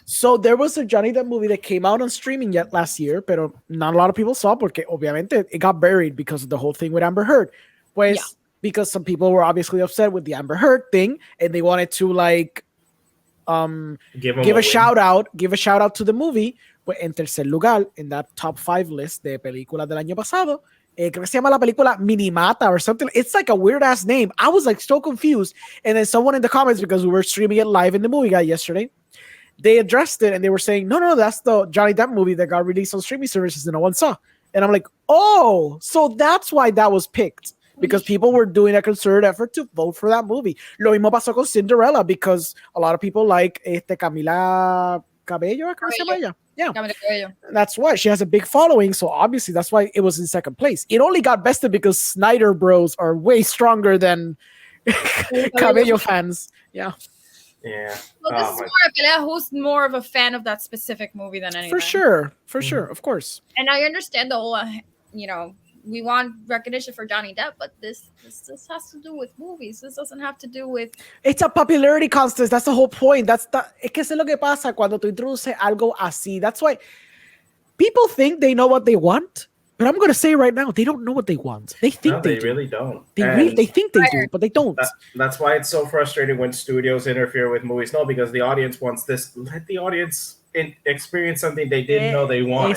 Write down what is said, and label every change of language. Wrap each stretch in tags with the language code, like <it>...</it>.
<en>So there was a Johnny Depp movie that came out on streaming yet last year,</en> <es>pero</es> <en>not a lot of people saw</en> <es>porque obviamente</es> <en>it got buried because of the whole thing with Amber Heard.</en> <es>Pues</es> <en>because some people were obviously upset with the Amber Heard thing and they wanted to like give a shout out to the movie.</en> <es>Pues en tercer lugar,</es> <en>in that top 5 list</en> <es>de películas del año pasado, creo que se llama la película Minimata</es> <en>or something. It's like a weird ass name. I was like so confused. And then someone in the comments, because we were streaming it live in the movie guy yesterday, they addressed it and they were saying, no, that's the Johnny Depp movie that got released on streaming services and no one saw. And I'm like, oh, so that's why that was picked. Because people were doing a concerted effort to vote for that movie.</en> <es>Lo mismo pasó con Cinderella</es> <en>because a lot of people like</en> <es>Camila Cabello, ¿cómo se llama ella?</es> <en>Yeah, that's why she has a big following. So obviously that's why it was in second place. It only got bested because Snyder Bros are way stronger than Cabello fans. Yeah. Yeah. Well, this is more a</en> <es>pelea</es> <en>who's more of a fan of that specific movie than anything. For sure, of course. And I understand the whole, we want recognition for Johnny Depp, but this has to do with movies. This doesn't have to do with. It's a popularity contest. That's the whole point.</en> <es>Es que eso es lo que pasa cuando tú introduces algo así.</es> <en>That's why people think they know what they want, but I'm going to say right now, they don't know what they want. They think they do. Really don't. They think they do, but they don't. That's why it's so frustrating when studios interfere with movies. No, because the audience wants this. Let the audience experience something they didn't know they wanted.</en>